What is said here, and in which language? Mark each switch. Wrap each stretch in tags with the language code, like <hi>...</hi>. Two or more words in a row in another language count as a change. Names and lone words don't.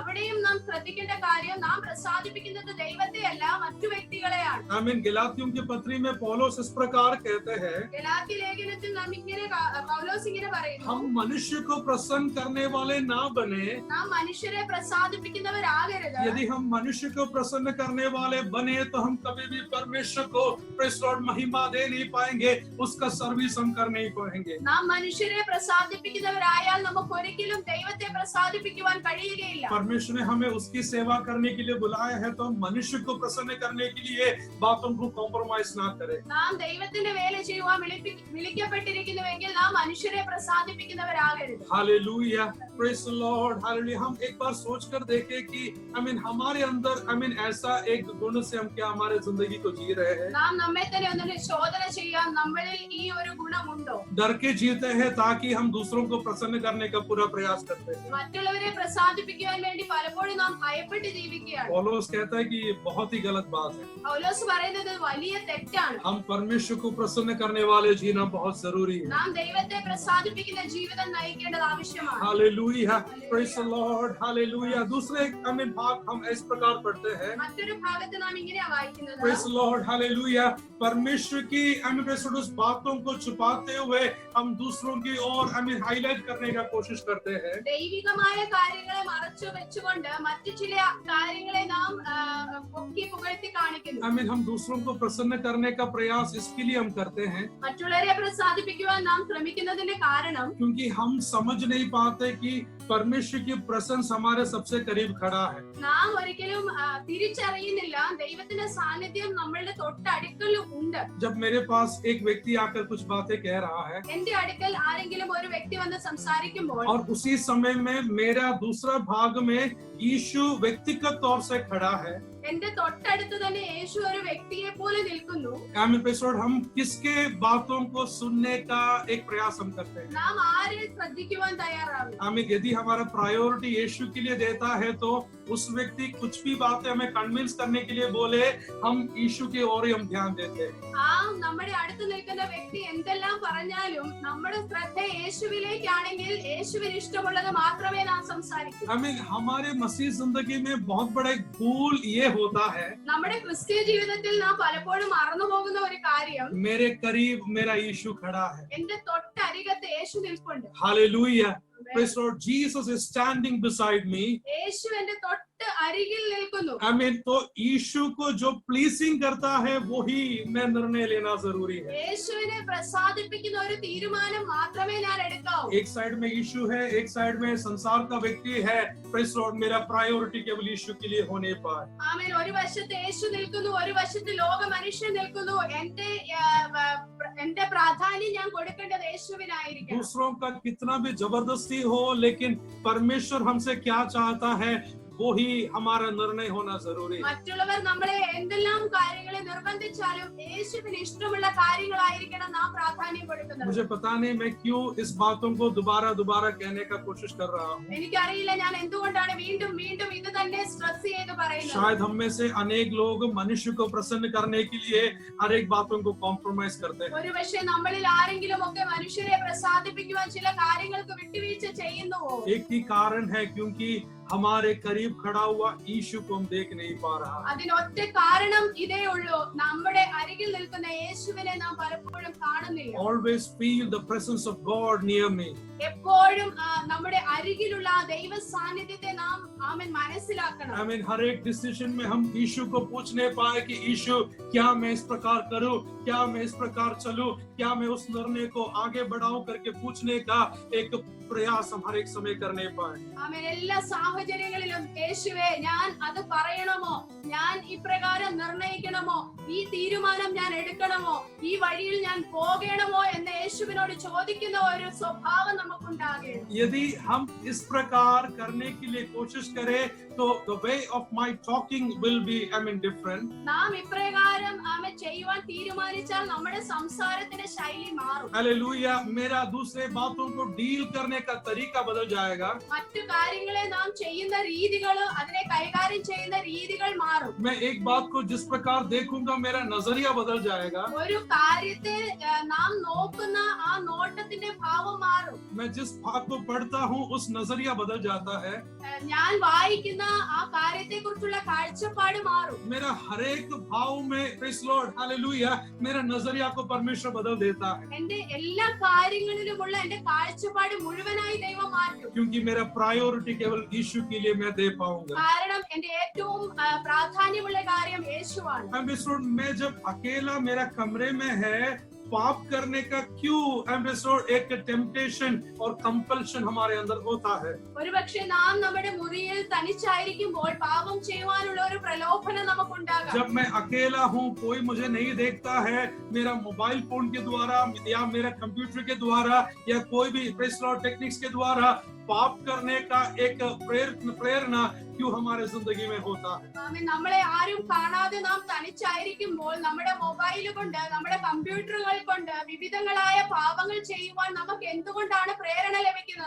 <ml>അവിടെയും നാം ശ്രദ്ധിക്കേണ്ട കാര്യം, നാം പ്രസാദിപ്പിക്കുന്നത് ദൈവത്തെയല്ല മറ്റു വ്യക്തികളെയാണ്.</ml> <en>I mean</en> <hi>गलातियों की पत्री में पौलुस इस प्रकार कहते हैं,</hi> <ml>ഗലാത്യ ലേഖനത്തിൽ നാം ഇങ്ങനെ പൗലോസ് ഇങ്ങനെ പറയുന്നു,</ml> <hi>हम मनुष्य को प्रसन्न करने वाले ना बने।</hi> <ml>നാം മനുഷ്യരെ പ്രസാദിപ്പിക്കുന്നവരാകരുത്.</ml> <hi>यदि हम मनुष्य को प्रसन्न करने वाले बने तो हम कभी भी परमेश्वर को</hi> <en>praise Lord</en> <hi>महिमा दे नहीं पाएंगे, उसका सर्विस हम कर नहीं पाएंगे।</hi> <ml>നാം മനുഷ്യരെ പ്രസാദിപ്പിക്കുന്നവരായാൽ നമുക്ക് ഒരിക്കലും ദൈവത്തെ പ്രസാദിപ്പിക്കുവാൻ കഴിയുകയില്ല.</ml> <hi>परमेश्वर ने हमें उसकी सेवा करने के लिए बुलाया है, तो हम मनुष्य को प्रसन्न करने के लिए बातों को कॉम्प्रोमाइज ना करें।</hi> <ml>നാം ദൈവത്തിന്റെ വേല ചെയ്യുവാൻ വിളിക്കപ്പെട്ടിരിക്കുന്നുവെങ്കിൽ നാം മനുഷ്യരെ പ്രസാദിപ്പിക്കുന്നവരാകരുത്.</ml> <en>हालेलुया। Praise the Lord. हालेलुया।</en> <hi>हम एक बार सोचकर देखें कि</hi> <en>I mean</en> <hi>हमारे अंदर</hi> <en>I mean</en> <hi>ऐसा एक गुण से हम क्या हमारे जिंदगी को जी रहे हैं।</hi> <ml>നാം നമ്മെ തന്നെ ഒന്ന് ശോധന ചെയ്യാം, നമ്മളിൽ ഈ ഒരു ഗുണമുണ്ടോ?</ml> <hi>डर के जीते हैं ताकि हम दूसरों को प्रसन्न करने का पूरा प्रयास करते हैं।</hi> <ml>മറ്റുള്ളവരെ പ്രസാദിപ്പിക്കുവാൻ വേണ്ടി പലപ്പോഴും നാം ഭയപ്പെട്ട് ജീവിക്കുകയാണ്.</ml> <hi>पौलुस कहता है कि ये बहुत ही गलत बात है।</hi> <ml>പൗലോസ് പറയുന്നത് വലിയ തെറ്റാണ്.</ml> <hi>हम परमेश्वर को प्रसन्न करने वाले जीना बहुत जरूरी है।</hi> <ml>നാം ദൈവത്തെ പ്രസാദിപ്പിക്കുന്ന ജീവിതം നയിക്കേണ്ടത് ആവശ്യമാണ്.</ml> <en>हालेलुया। Praise the Lord. हालेलुया।</en> <hi>दूसरे हमें भाग हम इस प्रकार पढ़ते हैं,</hi> <ml>മറ്റൊരു ഭാഗത്ത് നാം ഇങ്ങനെയാ വായിക്കുന്നത്,</ml> <en>Praise the Lord. हालेलुया।</en> <hi>परमेश्वर की उस बातों को छुपाते हुए हम दूसरों की और हमें हाईलाइट करने का कोशिश करते हैं।</hi> <ml>ദൈവികമായ കാര്യങ്ങളെ മറച്ചു വെച്ചുകൊണ്ട് മറ്റു ചില കാര്യങ്ങളെ നാം പൊക്കി പുകഴ്ത്തി കാണിക്കുന്നു.</ml> <en>I mean</en> <hi>हम दूसरों को प्रसन्न करने का प्रयास इसके लिए हम करते हैं</hi> <ml>മറ്റുള്ളവരെ പ്രസാദിപ്പിക്കുവാൻ നാം ശ്രമിക്കുന്നതിന്റെ കാരണം,</ml> <hi>क्योंकि हम समझ नहीं पाते कि परमेश्वर की प्रसन्न हमारे सबसे करीब खड़ा है।</hi> <ml>നാം ഒരിക്കലും തിരിച്ചറിയുന്നില്ല ദൈവത്തിന്റെ സാന്നിധ്യം നമ്മളുടെ തൊട്ടടുക്കൽ ഉണ്ട്.</ml> <hi>जब मेरे पास एक व्यक्ति आकर कुछ बातें कह रहा है</hi> <ml>എന്റെ അടുക്കൽ ആരെങ്കിലും ഒരു വ്യക്തി വന്ന് സംസാരിക്കുമ്പോൾ,</ml> <hi>और उसी समय में मेरा दूसरा भाग में यीशु व्यक्तिगत तौर से खड़ा है,</hi> <ml>എന്റെ തൊട്ടടുത്ത് തന്നെ യേശു ഒരു വ്യക്തിയെ പോലെ നിൽക്കുന്നു,</ml> <hi>हम किसके बातों को सुनने का एक प्रयास हम करते हैं।</hi> <ml>നാം ആരെ ശ്രദ്ധിക്കുവാൻ തയ്യാറാവും?</ml> <hi>यदि हमारा प्रायोरिटी यीशु के लिए देता है तो उस व्यक्ति कुछ भी बातें हमें कन्विंस करने के लिए बोले, हम यीशु की ओर ही हम ध्यान देते हैं।</hi> <ml>ആ നമ്മുടെ അടുത്ത് നിൽക്കുന്ന വ്യക്തി എന്തെല്ലാം പറഞ്ഞാലും നമ്മുടെ ശ്രദ്ധ യേശുവിലേക്കാണെങ്കിൽ യേശുവിന് ഇഷ്ടമുള്ളത് മാത്രമേ നാം സംസാരിക്കൂ.</ml> <hi>हमारे मसीह जिंदगी में बहुत बड़ा एक भूल ये होता है,</hi> <ml>നമ്മുടെ ക്രിസ്തീയ ജീവിതത്തിൽ നാം പലപ്പോഴും മറന്നു പോകുന്ന ഒരു കാര്യം,</ml> <hi>मेरे करीब मेरा यीशु खड़ा है।</hi> <ml>എന്റെ തൊട്ടരികത്ത് യേശു നിൽപ്പുണ്ട്.</ml> <en>हालेलुया। Praise the Lord. Jesus is standing beside me.</en> <ml>യേശു എന്റെ തൊട്ട് അരികിൽ നിൽക്കുന്നു.</ml> <hi>तो यीशु को जो प्लीजिंग करता है वो ही मैं निर्णय लेना जरूरी है।</hi> <ml>യേശുവിനെ പ്രസാദിപ്പിക്കുന്ന ഒരു തീരുമാനം മാത്രമേ ഞാൻ എടുക്കാവൂ.</ml> <hi>एक साइड में यीशु है, एक साइड में संसार का व्यक्ति है।</hi> <en>Praise the Lord.</en> <hi>मेरा प्रायोरिटी केवल यीशु के लिए होने पाए।</hi> <ml>ആമേൻ. ഒരു വശത്ത് യേശു നിൽക്കുന്നു, ഒരു വശത്ത് ലോക മനുഷ്യൻ നിൽക്കുന്നു. എന്റെ പ്രാധാന്യം ഞാൻ കൊടുക്കേണ്ടത് യേശുവിനായിരിക്കും.</ml> <hi>दूसरों का कितना भी जबरदस्ती हो, लेकिन परमेश्वर हमसे क्या चाहता है वो ही हमारा निर्णय होना जरूरी है।</hi> <ml>മറ്റുള്ളവർ നമ്മളെ എന്തെല്ലാം കാര്യങ്ങളെ നിർബന്ധിച്ചാലും യേശുവിന് ഇഷ്ടമുള്ള കാര്യങ്ങളായിരിക്കണം നാം പ്രാധാന്യം കൊടുക്കുന്നത്.</ml> <hi>मुझे पता नहीं मैं क्यों इस बातों को दोबारा कहने का कोशिश कर रहा हूँ।</hi> <ml>എനിക്കറിയില്ല ഞാൻ എന്തുകൊണ്ടാണ് വീണ്ടും വീണ്ടും ഇത് തന്നെ സ്ട്രെസ് ചെയ്ത് പറയുന്നത്.</ml> <hi>शायद हम में से अनेक लोग मनुष्य को प्रसन्न करने के लिए हर एक बातों को कॉम्प्रोमाइज करते हैं।</hi> <ml>ഒരുപക്ഷെ നമ്മളിൽ ആരെങ്കിലും ഒക്കെ മനുഷ്യരെ പ്രസാദിപ്പിക്കുവാൻ ചില കാര്യങ്ങൾക്ക് വിട്ടുവീഴ്ച ചെയ്യുന്നുവോ?</ml> <hi>एक ही कारण है, क्योंकि हमारे करीब खड़ा हुआ यीशु को हम देख नहीं पा रहा।</hi> <ml>അതിനൊറ്റ കാരണം ഇതേ ഉള്ളൂ, നമ്മുടെ അരികിൽ നിൽക്കുന്ന യേശുവിനെ നാം പലപ്പോഴും കാണുന്നില്ല.</ml> <en>Always feel the presence of God near me.</en> <ml>എപ്പോഴും നമ്മുടെ അരികിലുള്ള ദൈവ സാന്നിധ്യത്തെ നാം ആമേൻ മനസ്സിലാക്കണം.</ml> <en>I mean</en> <hi>हर एक डिसीजन में हम यीशु को पूछने पाए कि यीशु क्या मैं इस प्रकार करूं, क्या मैं इस प्रकार चलूं, क्या मैं उस निर्णय को आगे बढ़ाऊं करके पूछने का एक प्रयास हम हर एक समय करने पाए.</hi> <ml>ആമേൻ എല്ലാ സാഹചര്യങ്ങളിലും യേശുവേ ഞാൻ അത് പറയണമോ, ഞാൻ ഇപ്രകാരം നിർണയിക്കണമോ, ഈ തീരുമാനം ഞാൻ എടുക്കണമോ, ഈ വഴിയിൽ ഞാൻ പോകണമോ എന്ന് യേശുവിനോട് ചോദിക്കുന്ന ഒരു സ്വഭാവം നമുക്കുണ്ടാകണം.</ml> <hi>यदि हम इस प्रकार करने के लिए कोशिश करें तो</hi> <en>the way of my talking will be different.</en> <ml>നാം ഇപ്രകാരം ആമേൻ ചെയ്യുവാൻ തീരുമാനിച്ചാൽ നമ്മുടെ സംസാരത്തിന്റെ ശൈലി മാറും.</ml> <hi>हालेलुया. मेरा दूसरे बातों को डील करने का तरीका बदल जाएगा.</hi> <ml>മറ്റു കാര്യങ്ങളെ നാം ചെയ്യുന്ന രീതികൾ, അതിനെ കൈകാര്യം ചെയ്യുന്ന രീതികൾ മാറും.</ml> <hi>मैं एक बात को जिस प्रकार देखूंगा मेरा नजरिया बदल जाएगा.</hi> <ml>ഒരു കാര്യത്തെ നാം നോക്കുന്ന ആ നോട്ടത്തിന്റെ ഭാവം മാറും.</ml> <hi>मैं जिस भाग को पढ़ता हूँ उस नजरिया बदल जाता है.</hi> <ml>ഞാൻ വായിക്കുന്ന ആ കാര്യത്തെ കുറിച്ചുള്ള കാഴ്ചപ്പാട് മാറും.</ml> <hi>मेरा हर एक भाव में</hi> <en>praise Lord</en> <hi>हालेलुया मेरा नजरिया को परमेश्वर बदल देता है.</hi> <ml>എന്റെ എല്ലാ കാര്യങ്ങളിലുമുള്ള എന്റെ കാഴ്ചപ്പാട് മുഴുവനായി ദൈവം മാറ്റും.</ml> <hi>क्योंकि मेरा प्रायोरिटी केवल यीशु के लिए मैं दे पाऊंगा.</hi> <ml>കാരണം എന്റെ ഏറ്റവും പ്രാധാന്യമുള്ള കാര്യം യേശുവാണ്.</ml> <hi>मैं जब अकेला मेरा कमरे में है पाप करने का क्यों एक टेम्पटेशन और कंपल्शन हमारे अंदर होता है.</hi> <ml>ഒരുപക്ഷേ നാം നമ്മുടെ മുറിയിൽ തനിച്ചായിരിക്കുമ്പോൾ പാപം ചെയ്യുവാനുള്ള ഒരു പ്രലോഭനം നമുക്കുണ്ടാകാം.</ml> <hi>जब मैं अकेला हूँ कोई मुझे नहीं देखता है, मेरा</hi> <en>mobile phone</en> <hi>के द्वारा या मेरा कंप्यूटर के द्वारा या कोई भी</hi> <en>press law techniques</en> <hi>के द्वारा पाप करने का एक प्रेरणा क्यों हमारे जिंदगी में होता है.</hi> <ml>നമ്മളെ ആരും കാണാതെ നാം തനിച്ചായിരിക്കുമ്പോൾ നമ്മുടെ മൊബൈൽ കൊണ്ട്, നമ്മുടെ കമ്പ്യൂട്ടറുകൾ കൊണ്ട് വിവിധങ്ങളായ പാപങ്ങൾ ചെയ്യുവാൻ നമുക്ക് എന്തുകൊണ്ടാണ് പ്രേരണ ലഭിക്കുന്നത്?</ml>